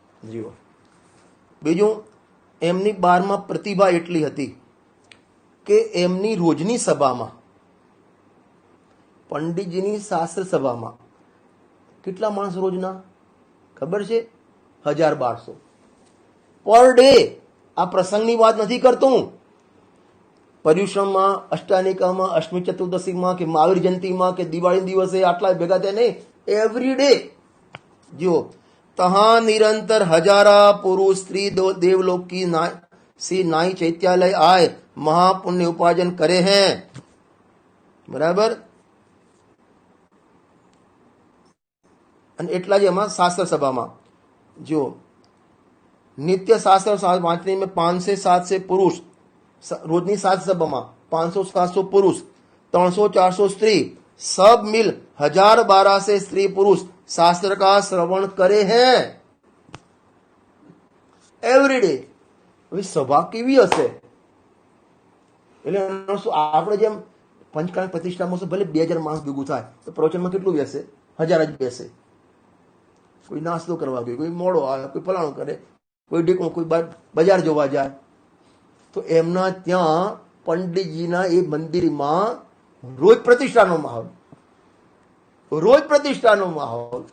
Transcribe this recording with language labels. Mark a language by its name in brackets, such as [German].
[Gujarati] જીવો. બીજું, એમની 12માં પ્રતિભા એટલી હતી કે એમની રોજની સભામાં, પંડિતજીની શાસ્ત્ર સભામાં કેટલા માણસ રોજના ખબર છે? 1000-1200 પર ડે. આ પ્રસંગની વાત નથી કરતો હું. પર્યુષણમાં, અષ્ટાનિકામાં, અષ્ટમી ચતુર્દશીમાં કે મહાવીર જયંતિમાં કે દિવાળી દિવસે આટલા ભેગા થાય નહીં. [English] every day [Hindi] જો तहाँ निरंतर हजारा पुरुष स्त्री देवलोक की सी नाई चैत्यालय आए महापुण्य उपार्जन करे हैं. बराबर. [Gujarati] અને એટલા જ એમાં શાસ્ત્ર સભામાં જો નિત્ય શાસ્ત્ર [Hindi] વાંચनी में 500-700 पुरुष रोजनी शास्त्र सभाમાં 500-700 पुरुष 300-400 स्त्री सब मिल 1000-1200 से स्त्री पुरुष शास्त्र का श्रवण करे हैं [English] Every day. [Gujarati] સભા કેવી હશે? એટલે આપણે જેમ પંચકાળ પ્રતિષ્ઠામાં ભલે 2000 માણસ ભેગું થાય તો પ્રવચનમાં કેટલું બેસે? 1000 જ બેસે. કોઈ નાસ્તો કરવા ગયો, કોઈ મોડો આવે, કોઈ ફલાણું કરે, કોઈ ઢીકણું, કોઈ બજાર જોવા જાય. તો એમના ત્યાં પંડિતજીના એ મંદિરમાં રોજ પ્રતિષ્ઠાનો માહોલ, રોજ પ્રતિષ્ઠાનો માહોલ.